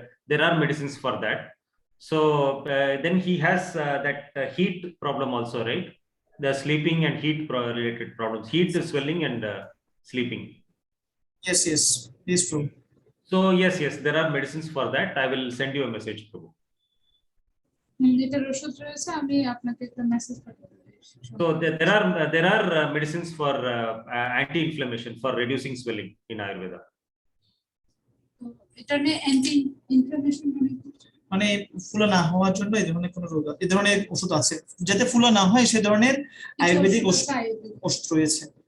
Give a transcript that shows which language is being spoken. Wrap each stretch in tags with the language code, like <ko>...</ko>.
<en>There are medicines for that. So then he has that heat problem also, right? The sleeping and heat related problems, heat, swelling, and sleeping. Yes, Prabhu. So yes, there are medicines for that. I will send you a message, Prabhu.</en> <bn>এটার ওষুধ রয়েছে, আমি আপনাকে একটা message পাঠাবো।</bn> <en>So there are medicines for anti-inflammation, for reducing swelling in Ayurveda.</en> <bn>এটা নিয়ে anti inflammation মানে ফুলা না হওয়ার জন্য এই ধরনের কোন রোগ, এই ধরনের ওষুধ আছে, যাতে ফুলা না হয় সে ধরনের আয়ুর্বেদিক ওষুধ রয়েছে।</bn>